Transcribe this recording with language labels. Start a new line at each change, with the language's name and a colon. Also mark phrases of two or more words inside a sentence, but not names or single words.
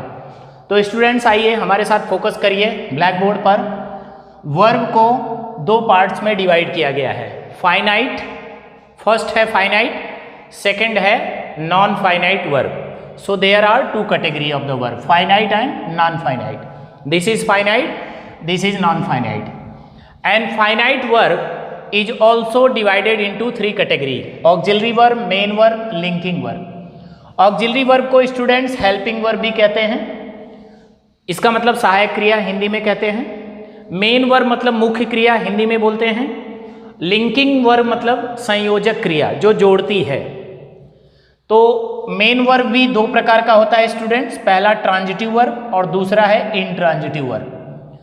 Hindi: तो स्टूडेंट्स आइए हमारे साथ फोकस करिए
English: black board
Hindi: पर। वर्ब को दो पार्ट्स में डिवाइड किया गया है।
English: finite, first है finite, second है non finite verb। so there are two category of the verb, finite and non finite. This is finite, this is non-finite. And finite verb is also divided into three categories: auxiliary verb, main verb, linking verb. Auxiliary verb
Hindi: को स्टूडेंट्स
English: helping verb
Hindi: भी कहते हैं, इसका मतलब सहायक क्रिया हिंदी में कहते हैं।
English: main verb
Hindi: मतलब मुख्य क्रिया हिंदी में बोलते हैं।
English: linking verb
Hindi: मतलब संयोजक क्रिया जो जोड़ती है। तो
English: main verb
Hindi: भी दो प्रकार का होता है स्टूडेंट्स, पहला
English: transitive verb
Hindi: और दूसरा है
English: intransitive verb.